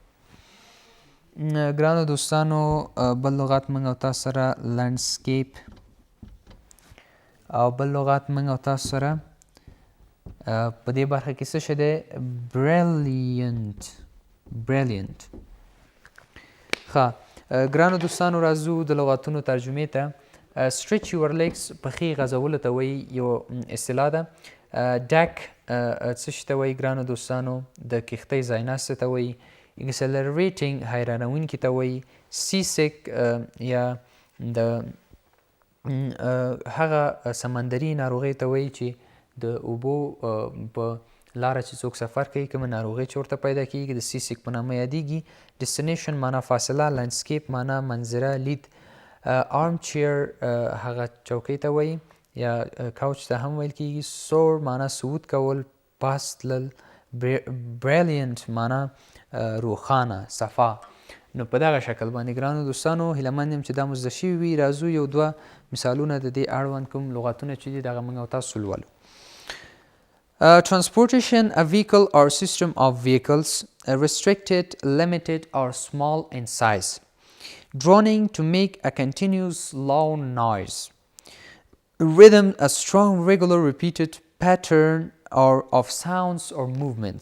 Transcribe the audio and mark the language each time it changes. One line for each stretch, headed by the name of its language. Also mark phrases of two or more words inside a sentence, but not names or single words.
Pashto: ګرانو دوستانو بل لغات موږ او تاسو سره landscape. او بل لغات موږ او تاسو سره په دې برخه کې څه شی دی brilliant. ښه ګرانو دوستانو راځو د لغاتونو ترجمې ته.
English: stretch your legs
Pashto: پښې غځولو ته وایي یو اصطلاح ده. ډک څه شي ته وایي ګرانو دوستانو د کښتۍ ځایناستې ته وایي. exhilarating حیرانوونکي ته وایي. seasick یا د هغه سمندري ناروغۍ ته وایي چې د اوبو په لاره چې څوک سفر کوي کومه ناروغۍ چې ورته پیدا کیږي د seasick په نامه یادیږي. destination معنا فاصله. landscape معنا منظره لید. armchair هغه چوکۍ ته وایي یا couch ته هم ویل کیږي. soar معنا صعود کول پاس تلل. brilliant معنا روښانه صفا. نو په دغه شکل باندې ګرانو دوستانو هیله مند یم چې دا مو زده شوي وي. راځو یو دوه مثالونه د دې اړوند کوم لغاتونه چې دي دغه موږ او تاسو ولولو.
English: Transportation, a vehicle or system of vehicles, restricted, limited or small in size. Droning, to make a continuous loud noise. Rhythm, a strong regular repeated pattern or of sounds or movements.